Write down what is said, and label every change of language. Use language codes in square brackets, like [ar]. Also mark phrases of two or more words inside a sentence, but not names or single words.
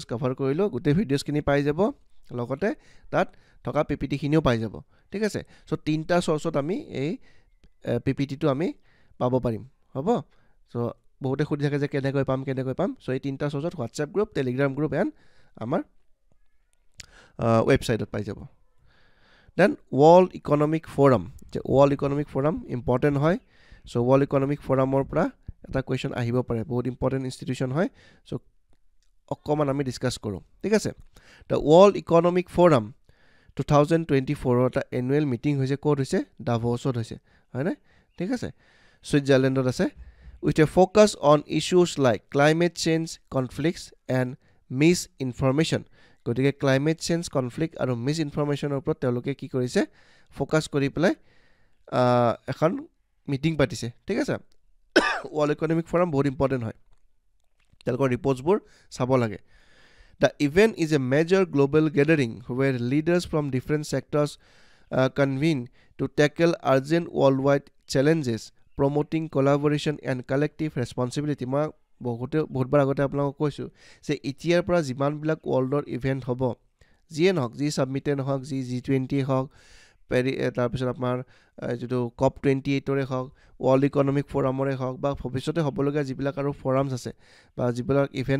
[as] কভাৰ কৰিলো গোটেই ভিডিওসখিনি পাই যাব লগতে তাত থকা পিপিটি খিনিও পাই যাব ঠিক আছে সো তিনটা সোৰ্সত আমি এই পিপিটিটো আমি পাব পাৰিম হ'ব সো বহুতে খুদি থাকে যে কেনেকৈ পাম সো এই তিনটা সোৰ্সত [en] WhatsApp group Telegram group and [as] আমাৰ ওয়েবসাইটত পাই যাব দেন ওয়ার্ল্ড ইকোনমিক ফোরাম যে ওয়ার্ল্ড ইকোনমিক ফোরাম ইম্পর্টেন্ট হয় সো ওয়ার্ল্ড ইকোনমিক ফোরামৰ পৰা এটা কোৱেশ্চন আহিব পাৰে বহুত [en] important institution [as] হয় সো অকমান আমি ডিসকাস কৰো ঠিক আছে দা ওয়ার্ল্ড ইকোনমিক ফোরাম 2024 এটা [en] annual meeting [as] হৈছে কোড হৈছে ডাভোছত হৈছে হয়নে ঠিক আছে সুইজাৰলেণ্ডত আছে [en] with a focus on issues like climate change conflicts and misinformation [as] গতিকে [en] climate change conflict [as] আৰু মিছ ইনফৰমেশ্যনৰ ওপৰত তেওঁলোকে কি কৰিছে ফ'কাছ কৰি পেলাই এখন মিটিং পাতিছে ঠিক আছে ৱৰ্ল্ড ইকনমিক ফৰাম বহুত ইম্পৰ্টেণ্ট হয় তেওঁলোকৰ ৰিপৰ্টছবোৰ চাব লাগে [en] The event is a major global gathering where leaders from different sectors convene to tackle urgent worldwide challenges, promoting collaboration and collective responsibility. [as] মই বহুতবাৰ আগতে আপোনালোকক কৈছোঁ যে এতিয়াৰ পৰা যিমানবিলাক ৱৰ্ল্ডৰ ইভেণ্ট হ'ব যিয়ে নহওক যি ছাবমিটে নহওক যি G20 হওক তাৰপিছত আপোনাৰ যিটো COP28ৰে হওক ৱৰ্ল্ড ইকনমিক ফৰামৰে হওক বা ভৱিষ্যতে হ'বলগীয়া যিবিলাক আৰু ফৰামছ আছে বা যিবিলাক ইভেণ্ট